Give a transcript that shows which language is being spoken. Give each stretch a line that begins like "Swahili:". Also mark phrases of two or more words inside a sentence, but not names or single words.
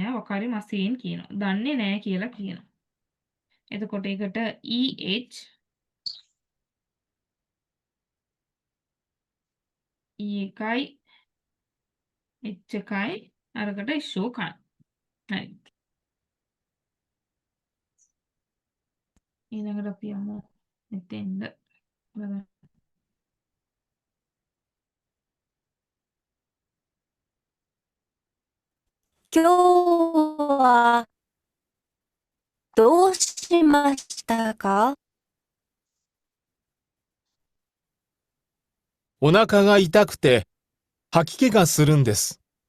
Sinhala: එයා
Japanese: わかりません
Sinhala: කියනවා. දන්නේ නැහැ කියලා කියනවා. එතකොට ඒකට EH එකයි H එකයි අරකට ෂෝකන්. හරි. ඊළඟට අපි යමු මෙතෙන්ද බලන්න.
Japanese: 今日はどうしましたか？お腹が痛くて吐き気がするんです。